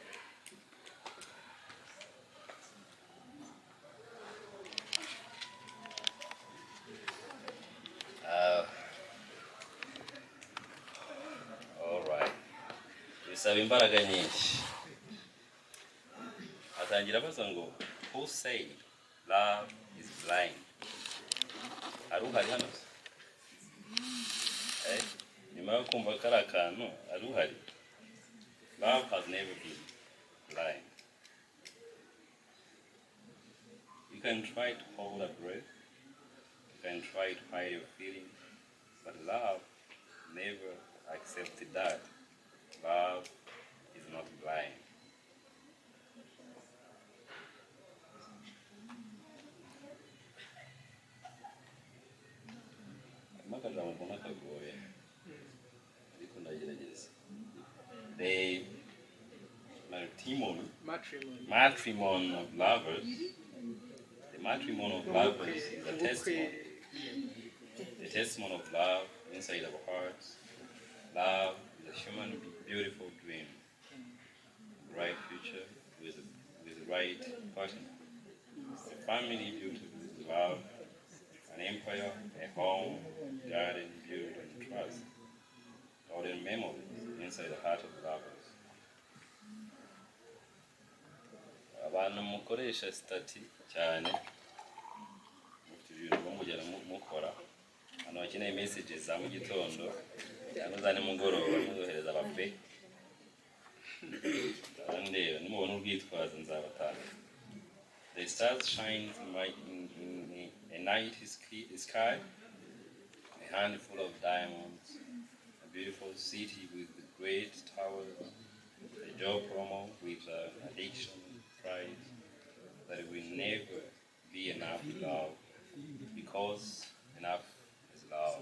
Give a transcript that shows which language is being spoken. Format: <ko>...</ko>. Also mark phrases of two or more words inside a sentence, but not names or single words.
<en>Alright.</en> <rw>Bisaba imbaraga nyinshi. Atangira abaza ngo</rw> <en>who said love is blind?</en> <rw>Aruhari hano? Nyuma yo kumva kari akantu aruhari.</rw> <en>Love has never been blind. You can try to hold a breath. You can try to hide your feelings. But love never accepted that. Love is not blind.</en> <rw>Makajambo mbona kagoye. Ariko ndagerageza.</rw> <en>The matrimony of lovers. The matrimony of lovers is a testimony. The testimony of love inside our hearts. Love is a human beautiful dream. A bright future with the right partner. A family built with love. An empire, a home, garden built on trust. Golden memories inside the heart of lovers.</en> <rw>Abantu mukoresha stati cyane mufite ibintu mugera mukora hano bakeneye messages za mu gitondo cyangwa za nimugoroba muzohereza abape ndeba nimubona ubwitwaza nzabatanga.</rw> <en>The stars shine in a night sky, a handful of diamonds, a beautiful city with great towers, a job promo with addiction price, that it will never be enough love, because enough is love.</en>